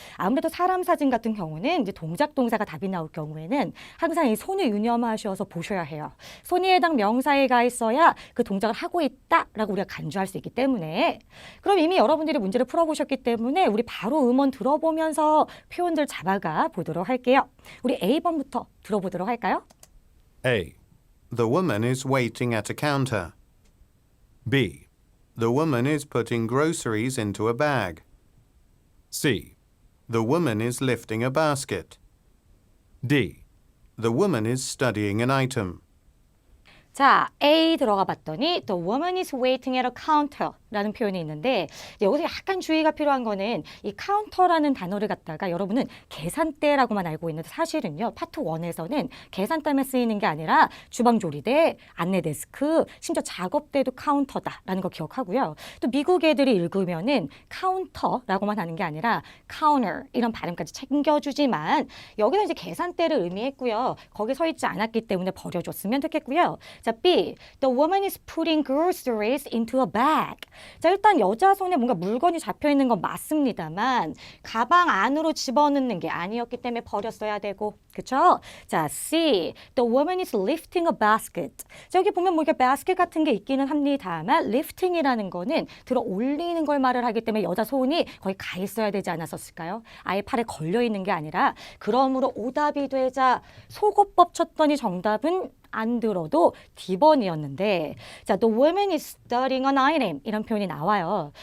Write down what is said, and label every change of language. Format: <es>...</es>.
<ko>아무래도 사람 사진 같은 경우는 이제 동작 동사가 답이 나올 경우에는 항상 이 손을 유념하셔서 보셔야 해요. 손이 해당 명사에 가 있어야 그 동작을 하고 있다라고 우리가 간주할 수 있기 때문에 그럼 이미 여러분들이 문제를 풀어보셨기 때문에 우리 바로 음원 들어보면서 표현들 잡아가 보도록 할게요. 우리 A번부터 들어보도록 할까요?</ko> <en>A. The woman is waiting at a counter. B. The woman is putting groceries into a bag. C. The woman is lifting a basket. D. The woman is studying an item.</en> <ko>자, A 들어가 봤더니</ko> <en>The woman is waiting at a counter</en> <ko>라는 표현이 있는데 여기서 약간 주의가 필요한 거는 이 카운터라는 단어를 갖다가 여러분은 계산대라고만 알고 있는데 사실은요. 파트 1에서는 계산대만 쓰이는 게 아니라 주방 조리대, 안내 데스크, 심지어 작업대도 카운터다라는 거 기억하고요. 또 미국 애들이 읽으면은 카운터라고만 하는 게 아니라 counter 이런 발음까지 챙겨주지만 여기는 이제 계산대를 의미했고요. 거기 서 있지 않았기 때문에 버려줬으면 좋겠고요. 자, B.</ko> <en>The woman is putting groceries into a bag.</en> <ko>자, 일단 여자 손에 뭔가 물건이 잡혀 있는 건 맞습니다만 가방 안으로 집어넣는 게 아니었기 때문에 버렸어야 되고, 그렇죠? 자, C.</ko> <en>The woman is lifting a basket.</en> <ko>자, 여기 보면 뭐 이렇게 basket 같은 게 있기는 합니다만 lifting이라는 거는 들어 올리는 걸 말을 하기 때문에 여자 손이 거기 가 있어야 되지 않았었을까요? 아예 팔에 걸려 있는 게 아니라 그러므로 오답이 되자 속어법 쳤더니 정답은 안 들어도 D번이었는데 자,</ko> <en>the woman is studying an item</en> <ko>이런 표현이 나와요.</ko>